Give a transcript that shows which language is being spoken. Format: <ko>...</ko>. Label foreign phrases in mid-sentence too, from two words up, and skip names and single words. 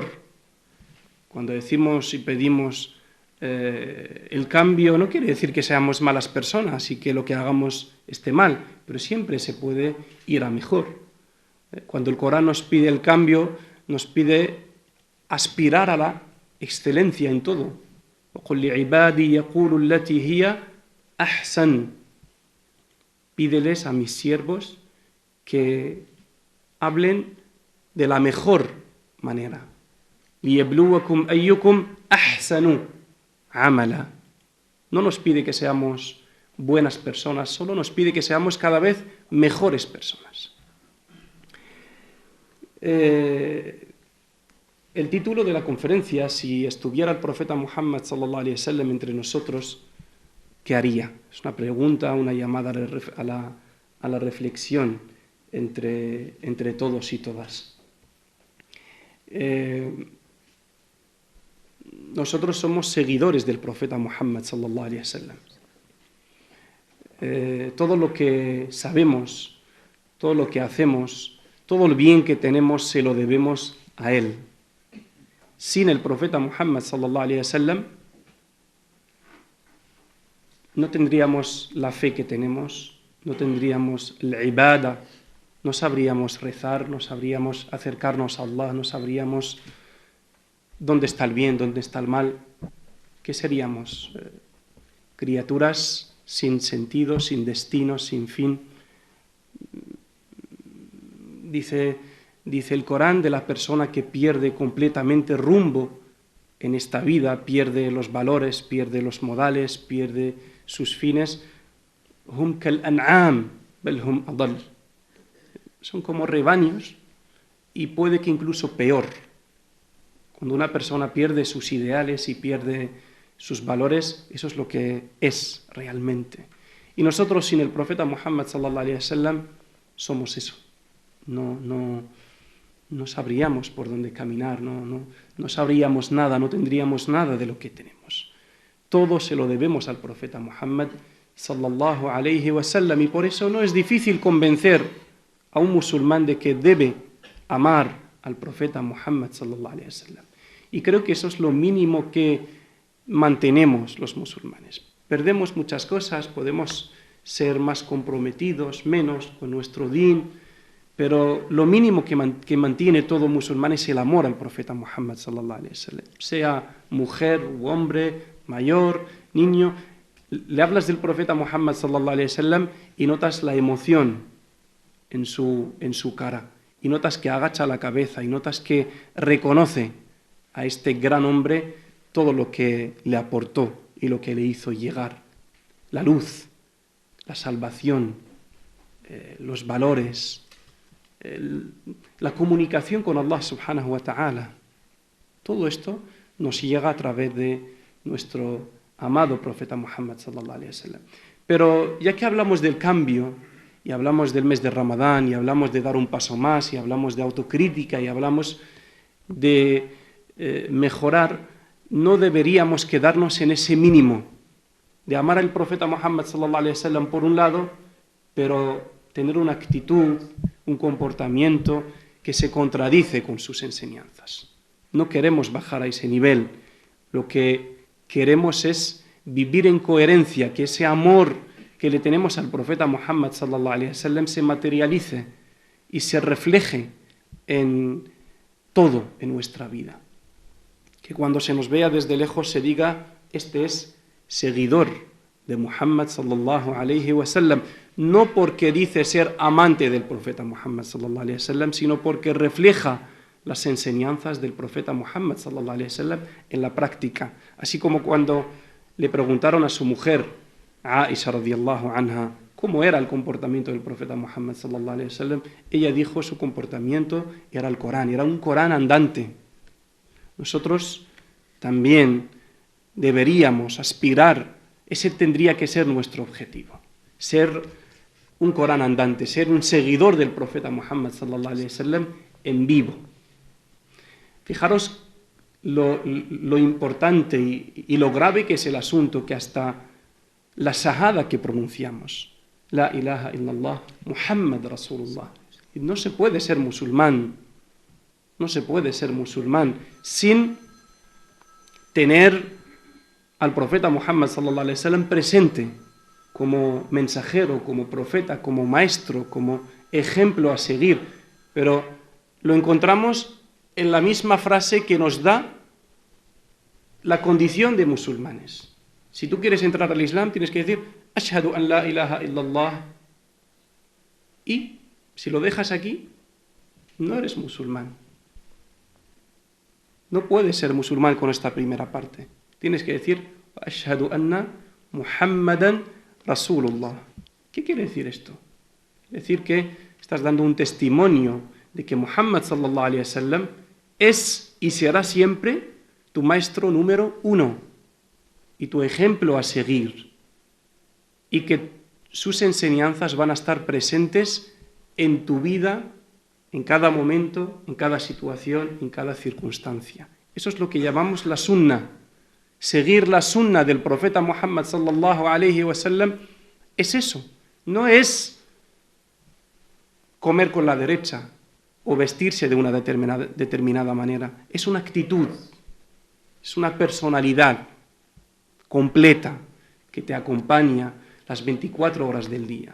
<es>Cuando decimos y pedimos el cambio no quiere decir que seamos malas personas y que lo que hagamos esté mal, pero siempre se puede ir a mejor. Cuando el Corán nos pide el cambio, nos pide aspirar a la excelencia en todo.</es> <ar>وَقُلْ لِعِبَادِي يَقُولُ الَّتِي هِيَ أَحْسَنُ.</ar> <es>Pídeles a mis siervos que hablen de la mejor manera.</es> <ar>لِيَبْلُوَكُمْ أَيُّكُمْ أَحْسَنُ amala.</ar> <es>No nos pide que seamos buenas personas, solo nos pide que seamos cada vez mejores personas. El título de la conferencia: si estuviera el profeta Muhammad</es> <ar>صلى الله عليه وسلم</ar> <es>entre nosotros, ¿qué haría? Es una pregunta, una llamada a la reflexión entre todos y todas. Nosotros somos seguidores del profeta Muhammad</es> <ar>صلى الله عليه وسلم.</ar> <es>Todo lo que sabemos, todo lo que hacemos, todo el bien que tenemos se lo debemos a él. Sin el profeta Muhammad</es> <ar>صلى الله عليه وسلم</ar> <es>no tendríamos la fe que tenemos, no tendríamos la ibada, no sabríamos rezar, no sabríamos acercarnos a Allah, no sabríamos dónde está el bien, dónde está el mal. ¿Qué seríamos? Criaturas sin sentido, sin destino, sin fin. Dice el Corán de la persona que pierde completamente rumbo en esta vida, pierde los valores, pierde los modales, pierde sus fines.</es> <ar>هم كالأنعام بل هم أضل.</ar> <es>Son como rebaños y puede que incluso peor. Cuando una persona pierde sus ideales y pierde sus valores, eso es lo que es realmente. Y nosotros sin el profeta Muhammad</es> <ar>صلى الله عليه وسلم</ar> <es>somos eso. No sabríamos por dónde caminar, no sabríamos nada, no tendríamos nada de lo que tenemos. Todo se lo debemos al profeta Muhammad</es> <ar>صلى الله عليه وسلم,</ar> <es>y por eso no es difícil convencer a un musulmán de que debe amar al profeta Muhammad</es> <ar>صلى الله عليه وسلم.</ar> <es>Y creo que eso es lo mínimo que mantenemos los musulmanes. Perdemos muchas cosas, podemos ser más comprometidos, menos con nuestro din, pero lo mínimo que mantiene todo musulmán es el amor al profeta Muhammad</es> <ar>صلى الله عليه وسلم.</ar> <es>Sea mujer u hombre, mayor, niño, le hablas del profeta Muhammad</es> <ar>صلى الله عليه وسلم</ar> <es>y notas la emoción en su cara, y notas que agacha la cabeza, y notas que reconoce a este gran hombre todo lo que le aportó y lo que le hizo llegar. La luz, la salvación, los valores, la comunicación con Allah</es> <ar>سبحانه وتعالى.</ar> <es>Todo esto nos llega a través de nuestro amado profeta Muhammad</es> <ar>صلى الله عليه وسلم.</ar> <es>Pero ya que hablamos del cambio, y hablamos del mes de Ramadán, y hablamos de dar un paso más, y hablamos de autocrítica, y hablamos de mejorar, no deberíamos quedarnos en ese mínimo de amar al profeta Muhammad</es> <ar>صلى الله عليه وسلم</ar> <es>por un lado, pero tener una actitud, un comportamiento que se contradice con sus enseñanzas. No queremos bajar a ese nivel. Lo que queremos es vivir en coherencia, que ese amor que le tenemos al profeta Muhammad</es> <ar>صلى الله عليه وسلم</ar> <es>se materialice y se refleje en todo en nuestra vida. Que cuando se nos vea desde lejos se diga: este es seguidor de Muhammad</es> <ar>صلى الله عليه وسلم,</ar> <es>no porque dice ser amante del profeta Muhammad</es> <ar>صلى الله عليه وسلم,</ar> <es>sino porque refleja las enseñanzas del profeta Muhammad</es> <ar>صلى الله عليه وسلم</ar> <es>en la práctica. Así como cuando le preguntaron a su mujer,</es> <ar>Aisha رضي الله عنها,</ar> <es>cómo era el comportamiento del profeta Muhammad</es> <ar>صلى الله عليه وسلم,</ar> <es>ella dijo su comportamiento era el Corán, era un Corán andante. Nosotros también deberíamos aspirar, ese tendría que ser nuestro objetivo, ser un Corán andante, ser un seguidor del profeta Muhammad</es> <ar>صلى الله عليه وسلم</ar> <es>en vivo. Fijaros lo importante y lo grave que es el asunto, que hasta la shahada que pronunciamos,</es> <ar>لا إله إلا الله محمد رسول الله,</ar> <es>no se puede ser musulmán, sin tener al profeta Muhammad</es> <ar>صلى الله عليه وسلم</ar> <es>presente como mensajero, como profeta, como maestro, como ejemplo a seguir. Pero lo encontramos en la misma frase que nos da la condición de musulmanes. Si tú quieres entrar al Islam, tienes que decir</es> <ar>أشهد أن لا إله إلا الله.</ar> <es>Y si lo dejas aquí, no eres musulmán. No puedes ser musulmán con esta primera parte. Tienes que decir</es> <ar>أشهد أن محمدا رسول الله.</ar> <es>¿Qué quiere decir esto? Quiere decir que estás dando un testimonio de que Muhammad</es> <ar>صلى الله عليه وسلم</ar> <es>es y será siempre tu maestro número uno y tu ejemplo a seguir, y que sus enseñanzas van a estar presentes en tu vida, en cada momento, en cada situación, en cada circunstancia. Eso es lo que llamamos la sunna. Seguir la sunna del profeta Muhammad</es> <ar>صلى الله عليه وسلم</ar> <es>es eso. No es comer con la derecha o vestirse de una determinada manera. Es una actitud, es una personalidad completa que te acompaña las 24 horas del día.</es>